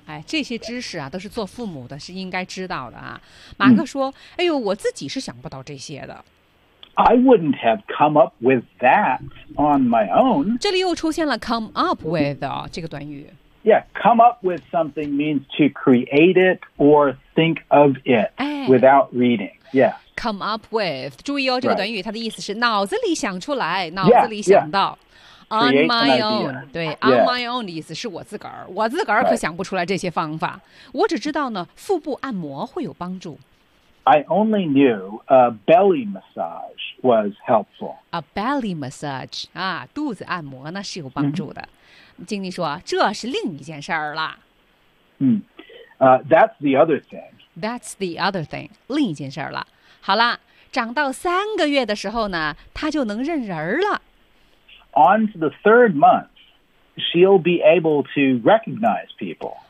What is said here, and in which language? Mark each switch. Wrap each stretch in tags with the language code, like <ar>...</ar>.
<zh>哎，这些知识啊，都是做父母的，是应该知道的啊。马克说：“哎呦，我自己是想不到这些的。</zh> <en>”I wouldn't have come up with that on my own.</en> <zh>这里又出现了 "come up with" 这个短语。</zh> <en>Yeah, come up with something means to create it or think of it、without reading. Yeah, come up with.</en> <zh>注意哦，这个短语、</zh> <en>right.</en> <zh>它的意思是脑子里想出来，脑子里想到。</zh> <en>Yeah, yeah. On my own, 对、 yeah. ， on my own</en> <zh>的意思是我自个儿可想不出来这些方法。</zh> <en>Right.</en> <zh>我只知道呢，腹部按摩会有帮助。</zh> <en>I only knew a belly massage was helpful. A belly massage</en> <zh>啊，肚子按摩那是有帮助的。</zh> <en>Mm-hmm.</en> <zh>经理说这是另一件事儿了。</zh> <en>That's the other thing. That's the other thing.</en> <zh>另一件事儿了。好了，长到三个月的时候呢，他就能认人了。</zh> <en>On to the third month, she'll be able to recognize people.</en>